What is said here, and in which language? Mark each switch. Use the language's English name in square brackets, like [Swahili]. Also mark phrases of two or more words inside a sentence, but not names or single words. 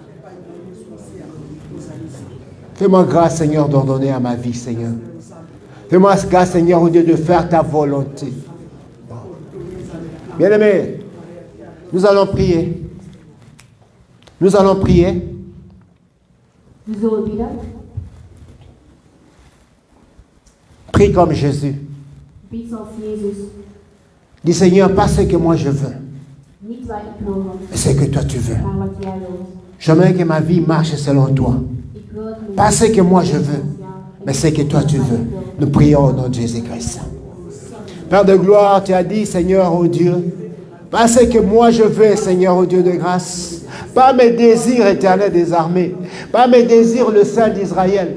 [French] Fais-moi grâce, Seigneur, d'ordonner à ma vie, Seigneur. Fais-moi grâce, Seigneur, oh Dieu, de faire ta volonté. Bien-aimés, nous allons prier. Nous allons prier. [Dutch] We zullen bidden. [French] Prie comme Jésus. [Dutch] Bid zoals Jezus. [French] Dis, Seigneur, pas ce que moi je veux, [Dutch] Niet wat ik wil, [French] mais ce que toi tu veux. [Dutch] maar wat jij wilt. [French] J'aimerais que ma vie marche selon toi. [Dutch] Ik wil het mijn [French] Pas ce que moi je veux, [Dutch] leven [French] mais ce que toi tu veux. Nous prions au nom de Jésus-Christ. Père de gloire, tu as dit, Seigneur, oh Dieu, pas ce que moi je veux, Seigneur, oh Dieu de grâce. Pas mes désirs, Éternel des armées. Pas mes désirs, le Saint d'Israël.